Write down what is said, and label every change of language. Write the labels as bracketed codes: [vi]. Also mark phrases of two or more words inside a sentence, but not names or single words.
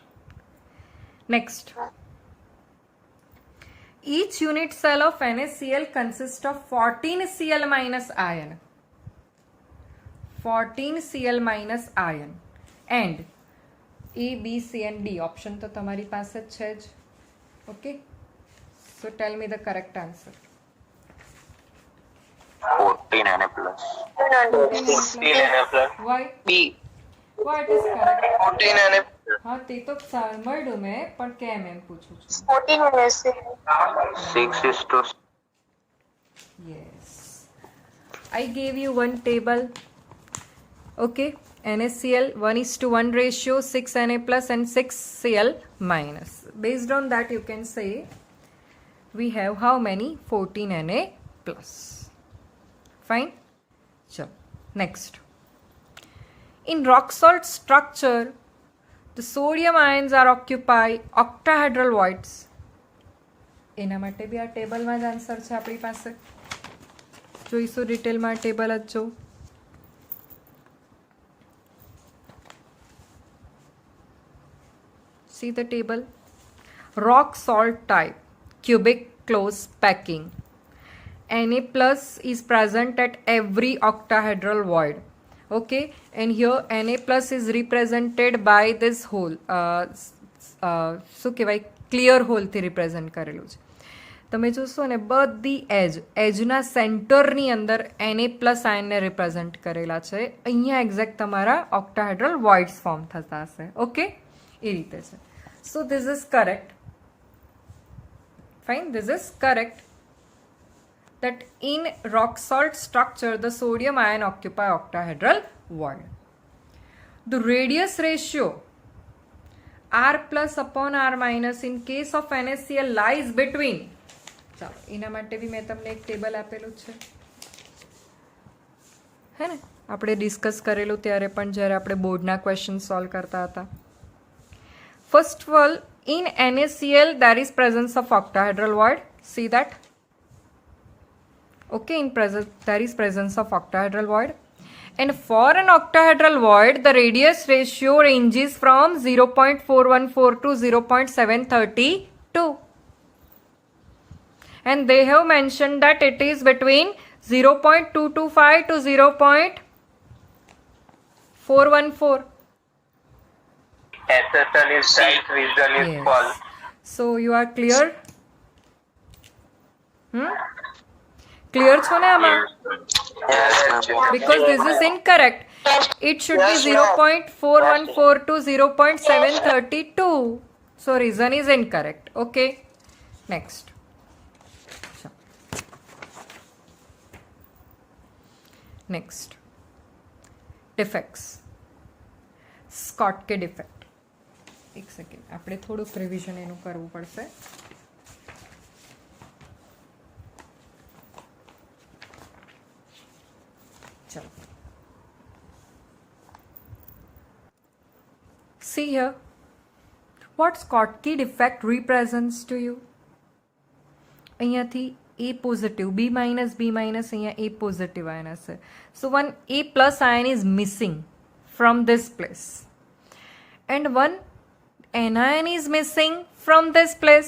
[en] Next. Each unit cell of NaCl consists of 14 Cl minus ion. 14 Cl minus ion. And A, B, C and D option [hi] तो तुम्हारी पास है ज. [en] Okay. So tell me the correct answer. 14 Na plus. 16 Na plus. Why? B. Why it is correct? 14 Na. [gu] हाँ તે તો સાંભળ્યું મેં પણ કેમ એમ પૂછું છું. [en] 14 minutes. 6 is to. Yes. I gave you one table. Okay. NaCl 1:1 ratio, 6 Na plus and 6 Cl minus. Based on that you can say we have how many? 14 Na plus. Fine. So next. In rock salt structure, the sodium ions are occupy octahedral voids. [gu] એના માટે બી આ ટેબલમાં જ આન્સર છે આપણી પાસે. જોઈશું ડિટેલમાં ટેબલ જ જો. [en] See the table. Rock salt type, cubic close packing. Na plus is present at every octahedral void. Okay, and here Na plus is represented by this hole. [gu] શું કહેવાય? ક્લિયર હોલથી રિપ્રેઝન્ટ કરેલું છે. તમે જોશો ને બધી એજના સેન્ટરની અંદર Na પ્લસ આયનને રિપ્રેઝન્ટ કરેલા છે. અહીંયા એક્ઝેક્ટ તમારા [en] octahedral voids form [gu] થતા હશે. [en] ઓકે, [gu] એ રીતે છે. [en] so this is correct. Fine, this is correct. That in rock salt structure the sodium ion occupy octahedral void. The radius ratio R plus upon R minus in case of NaCl lies between. [gu] ચાલો એના માટે બી મેં તમને એક ટેબલ આપેલું છે હે ને, આપણે ડિસ્કસ કરેલું ત્યારે પણ જ્યારે આપણે બોર્ડના [en] question solve [gu] કરતા હતા. [en] First of all, in NaCl there is presence of octahedral void. See that? Okay, there is presence of octahedral void, and for an octahedral void the radius ratio ranges from 0.414 to 0.732, and they have mentioned that it is between 0.225 to 0.414. Assertion is right, reason is Yes. false. So you are clear? Clear [gu] છો ને આમાં? [en] Because this is incorrect. It should be 0.414 to 0.732. So reason is incorrect. Okay. Next. Next defects. Schottky defect. [gu] એક સેકન્ડ, આપણે થોડુંક રિવિઝન એનું કરવું પડશે. ચલો, [en] see here what Schottky defect represents to you. અહીંયાથી A positive, B minus અહીંયા A positive ion હશે. So one A plus ion is missing from this place and one anion is missing from this place.